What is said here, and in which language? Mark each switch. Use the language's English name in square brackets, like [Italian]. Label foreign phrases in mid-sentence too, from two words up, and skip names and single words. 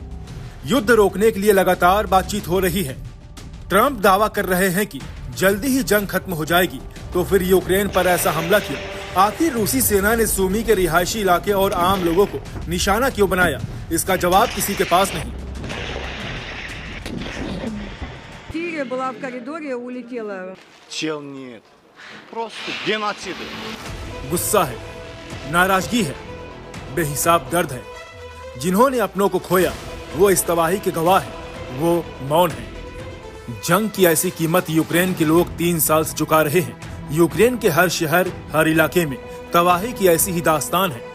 [Hindi] युद्ध रोकने के लिए लगातार बातचीत हो रही है। ट्रंप दावा कर रहे हैं कि जल्दी ही जंग खत्म हो जाएगी, तो फिर यूक्रेन पर ऐसा हमला क्यों? आखिर रूसी सेना ने सुमी के रिहायशी इलाके और आम लोगों को निशाना क्यों बनाया? इसका जवाब किसी के पास नहीं। [Russian] Была в коридоре, улетела. Чел нет. Просто геноцид. [Hindi] गुस्सा है, नाराजगी है, बेहिसाब दर्द है। जिन्होंने अपनों को खोया वो इस तबाही के गवाह है, वो मौन है। जंग की ऐसी कीमत यूक्रेन के लोग 3 साल से चुका रहे हैं। यूक्रेन के हर शहर, हर इलाके में तबाही की ऐसी ही दास्तान है।